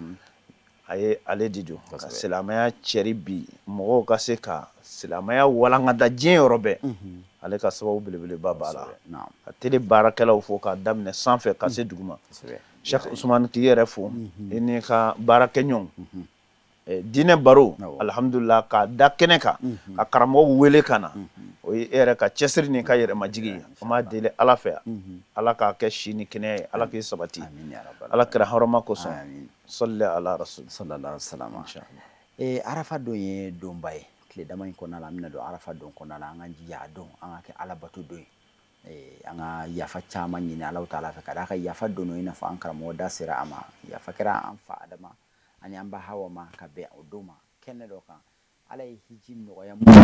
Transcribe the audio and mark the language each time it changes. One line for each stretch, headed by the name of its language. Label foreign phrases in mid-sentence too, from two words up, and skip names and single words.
Bambara: a ye ale de don ka silamɛya cɛri bi mɔgɔw ka se ka silamɛya walankata diɲɛ yɔrɔ bɛɛ ale ka sababu belebeleba b'a la ka télé baarakɛlaw fo k'a daminɛ sanfɛ ka se duguma Cheikh Ousmane k'i yɛrɛ fo i n'i ka baarakɛɲɔgɔnw diinɛ baro alhamdulillah k'a da kɛnɛ kan ka karamɔgɔw wele ka na o ye e yɛrɛ ka cɛsiri ni ka yɛrɛmajigi ye an b'a deli Ala fɛ Ala k'a kɛ si ni kɛnɛya ye Ala k'i sabati Ala kira hɔrɔma kosɔn
Arabic: صل على رسول صلى الله عليه وسلم
Bambara: Arafa don ye donba ye tile dama in kɔnɔna la an bɛna don Arafa don kɔnɔna la an ka jija a don an ka kɛ Ala bato don ye an ka yafa caman ɲini Alahu taala fɛ ka d'a kan yafa don i n'a fɔ an karamɔgɔ da sera a ma yafa kɛra an fa Adama ani an ba Hawa ma ka bɛn o don ma kɛnɛ dɔ kan Ala ye hiji nɔgɔya